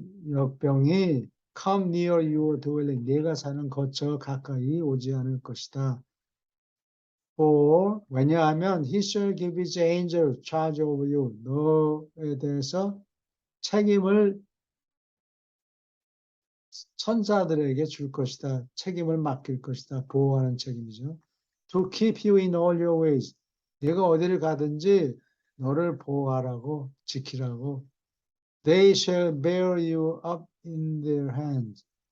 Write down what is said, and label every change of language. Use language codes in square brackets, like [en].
[ko] 역병이 [en] come near your dwelling. [ko] 네가 사는 거처 가까이 오지 않을 것이다. 왜냐하면 [en] he shall give his angel charge over you. [ko] 너에 대해서 책임을 천사들에게 줄 것이다. 책임을 맡길 것이다. 보호하는 책임이죠. [en] To keep you in all your ways. [ko] 네가 어디를 가든지 너를 보호하라고, 지키라고. [en] They shall bear you up in their hands.